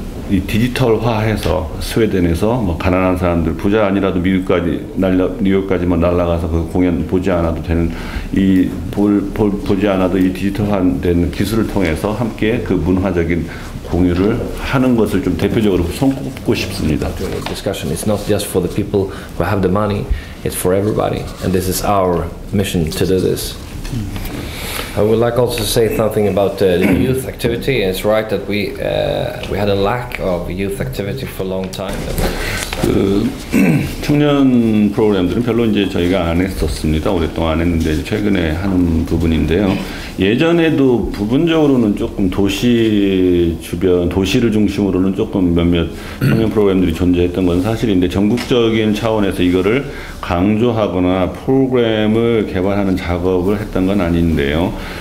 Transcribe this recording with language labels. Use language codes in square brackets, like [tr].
[ko] 이 디지털화해서 스웨덴에서 가난한 사람들 부자 아니라도 뉴욕까지만 날아가서 그 공연 보지 않아도 되는 보지 않아도 이 디지털화된 기술을 통해서 함께 그 문화적인 공유를 하는 것을 좀 대표적으로 손꼽고 싶습니다. [en] Discussion is not just for the people who have the money; it's for everybody, and this is our mission to do this. I would like also to say something about the youth activity. It's right that we had a lack of youth activity for a long time. [ko] 그 청년 프로그램들은 별로 이제 저희가 안 했었습니다. 오랫동안 안 했는데 최근에 하는 부분인데요. 예전에도 부분적으로는 조금 도시 주변, 도시를 중심으로는 조금 몇몇 청년 프로그램들이 존재했던 건 사실인데 전국적인 차원에서 이거를 강조하거나 프로그램을 개발하는 작업을 했던 건 아닌데요.